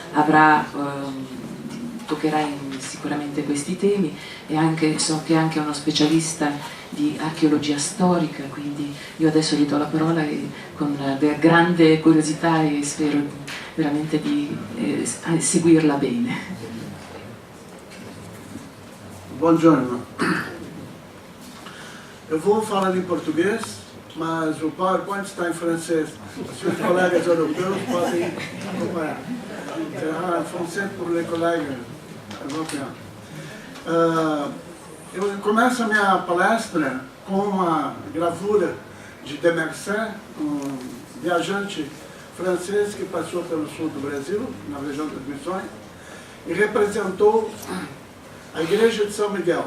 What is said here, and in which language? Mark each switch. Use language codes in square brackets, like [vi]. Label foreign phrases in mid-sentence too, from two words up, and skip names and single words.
[it] toccherà sicuramente questi temi, e so che è anche uno specialista di archeologia storica, quindi io adesso gli do la parola con grande curiosità e spero veramente di seguirla bene. Buongiorno, [pt] eu vou falar em português, mas o PowerPoint está em francês. Os colegas europeus podem acompanhar. [fr] En français pour les collègues européens. [pt] Eu começo a minha palestra com uma gravura de Demerset, um viajante francês que passou pelo sul do Brasil, na região das Missões, e representou a Igreja de São Miguel.